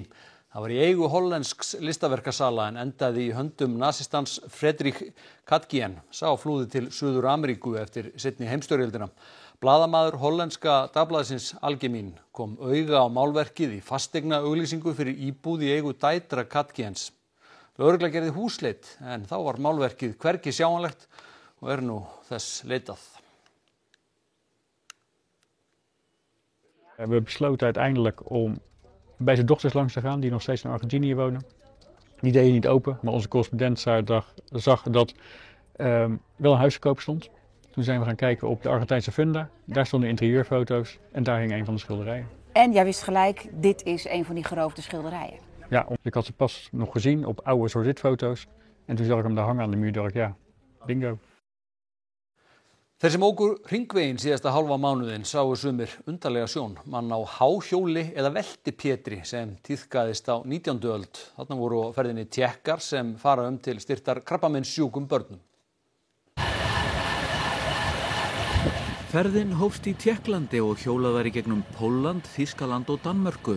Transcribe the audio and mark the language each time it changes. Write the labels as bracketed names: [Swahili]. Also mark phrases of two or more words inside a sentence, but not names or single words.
[Icelandic] Það var í eigu hollensks listaverkasala en endaði í höndum nasistans Friedrich Katgen, sá flúði til Suður Ameríku eftir seinni heimsstyrjöldina. Blaðamaður hollenska dagblaðsins Algemein kom auga á málverkið í fasteignaauglýsingu fyrir íbúð í eigu dætra Katgens. Lögregla gerði húsleit en þá var málverkið hvergi sjáanlegt och nú þess leitað. [Dutch] We hebben besloten uiteindelijk om bij zijn dochters langs te gaan die nog steeds in Argentinië wonen. Die deden niet open, maar onze correspondent zag dat wel een huis te koop stond. Toen zijn we gaan kijken op de Argentijnse funda. Daar stonden interieurfoto's en daar hing een van de schilderijen. En jij wist gelijk, dit is een van die geroofde schilderijen. Ja, ik had ze pas nog gezien op oude zwart-wit-foto's. En toen zag ik hem daar hangen aan de muur, dacht ik, ja, bingo. [Icelandic] Þeir sem óku hringveginn síðasta hálfa mánuðin sáu sumir undarlega sjón, mann á háhjóli eða veltipétri sem tíðkaðist á 19. öld. Þarna voru á ferðinni Tékkar sem fara til styrktar krabbameinssjúkum börnum. Ferðin hófst í Tékklandi og hjólað var í gegnum Pólland, Þýskaland og Danmörku.